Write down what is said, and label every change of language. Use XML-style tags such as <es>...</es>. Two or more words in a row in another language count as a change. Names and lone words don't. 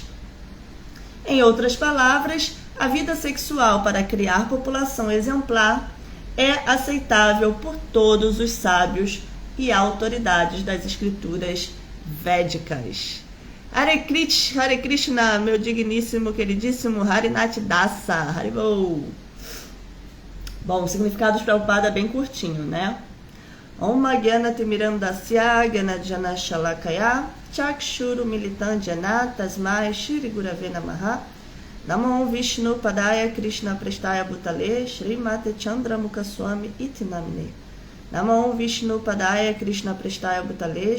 <pt>Em outras palavras, a vida sexual para criar população exemplar é aceitável por todos os sábios e autoridades das escrituras védicas. Hare Krishna, meu digníssimo, queridíssimo Harinath Dasa, Haribol. Bom, o significado de Prabhupada é bem curtinho, né?</pt> <sa>Om Gyana Timirandasya Gyanajana Shalakaya Chakshuru Militan Jana Tasmai Shri Gurave Namaha Namo Vishnu Padaya Krishna Prestaya Bhutale Srimate Chandramukha Swami Iti Namne Namo Vishnu Padaya Krishna Prestaya Bhutale</sa>